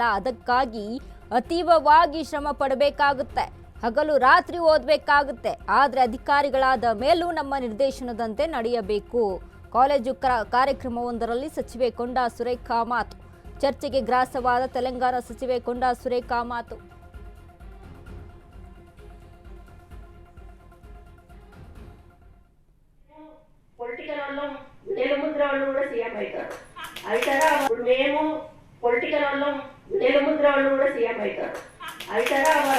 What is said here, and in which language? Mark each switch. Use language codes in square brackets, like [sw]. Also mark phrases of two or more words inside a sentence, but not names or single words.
[kn] ಅದಕ್ಕಾಗಿ ಅತೀವವಾಗಿ ಶ್ರಮ ಪಡಬೇಕಾಗುತ್ತೆ, ಹಗಲು ರಾತ್ರಿ ಓದಬೇಕಾಗುತ್ತೆ. ಆದರೆ ಅಧಿಕಾರಿಗಳಾದ ಮೇಲೂ ನಮ್ಮ ನಿರ್ದೇಶನದಂತೆ ನಡೆಯಬೇಕು. ಕಾಲೇಜು ಕಾರ್ಯಕ್ರಮವೊಂದರಲ್ಲಿ ಸಚಿವೆ ಕೊಂಡಾ ಸುರೇಖಾ ಮಾತು. ಚರ್ಚೆಗೆ ಗ್ರಾಸವಾದ ತೆಲಂಗಾಣ ಸಚಿವೆ ಕೊಂಡಾ ಸುರೇಖಾ ಮಾತು. [te] పొలిటికల్ వాళ్ళం వేలుముద్ర వాళ్ళు కూడా సీఎం అవుతారు. అవుతారా? ఇప్పుడు మేము పొలిటికల్ వాళ్ళం వేలుముద్ర వాళ్ళు కూడా సీఎం అవుతారు. అవుతారా?